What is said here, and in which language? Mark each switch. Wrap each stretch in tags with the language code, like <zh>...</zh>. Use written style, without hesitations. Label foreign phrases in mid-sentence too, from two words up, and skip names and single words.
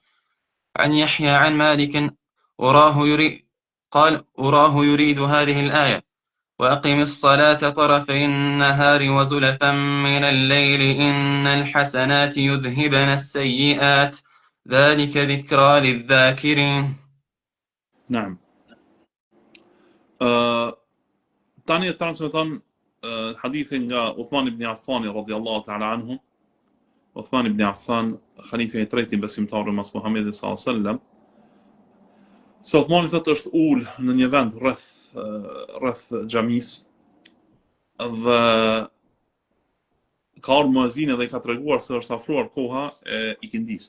<ar>عن يحيى عن مالك أراه يريد هذه الآية وأقم الصلاة طرفي النهار وزلفا من الليل إن الحسنات يذهبن السيئات ذلك ذكرى للذاكرين. نعم.</ar> <sq>Tani e transmeton hadithin nga Uthman ibn Affan</sq> <ar>رضي الله تعالى عنه.</ar> <sq>Uthman ibn Affan, khalifa I tretë I besimtarëve mas Muhamedit</sq> <ar>صلى الله عليه وسلم.</ar> <sq>Se Uthmani thotë është ul në një vend rreth xhamis dhe ka ardhur muezini dhe I ka treguar se është afruar koha e ikindis.</sq>